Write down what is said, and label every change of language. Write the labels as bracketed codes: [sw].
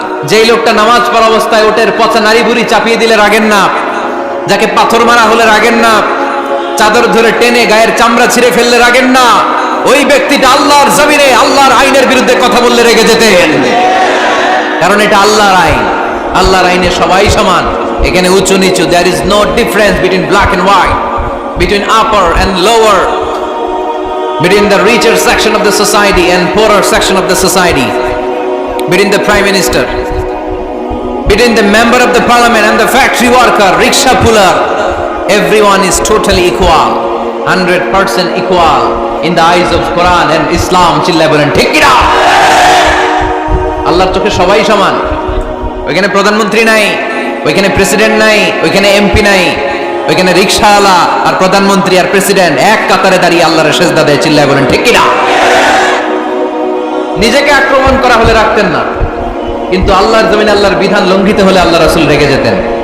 [bn] যেই লোকটা নামাজ পড়া অবস্থায় ওটের পচা নারী বুড়ি চাপিয়ে দিলে রাগেন না, যাকে পাথর মারা হলে রাগেন না, চাদর ধরে টেনে গায়ের চামড়া ছিঁড়ে ফেললে রাগেন না, ওই ব্যক্তিটা আল্লাহর জমিনে আল্লাহর আইনের বিরুদ্ধে কথা বললে রেগে যেতেন। কারণ এটা আল্লাহর আইন, আল্লাহর আইনে সবাই সমান। এখানে উঁচু নিচু, [en] there is no difference between black and white, between upper and lower, between the richer section of the society and poorer section of the society, between the prime minister, between the member of the parliament and the factory worker, rickshaw puller. Everyone is totally equal, 100% equal in the eyes of Quran and Islam. [bn] চিল্লায় বলেন ঠিক কি না? আল্লাহর চোখে সবাই সমান। ওইখানে প্রধানমন্ত্রী নাই, ওইখানে প্রেসিডেন্ট নাই, ওইখানে এমপি নাই, ওইখানে রিকশাওয়ালা আর প্রধানমন্ত্রী আর প্রেসিডেন্ট এক কাতারে দাঁড়িয়ে আল্লাহর সেজদা দেয়। চিল্লায় বলেন ঠিক কি না? নিজেকে আক্রমণ করা হলে রাখতেন না, কিন্তু আল্লাহর জমিনে আল্লাহর বিধান লঙ্ঘিত হলে আল্লাহ রাসূল রেগে যেতেন।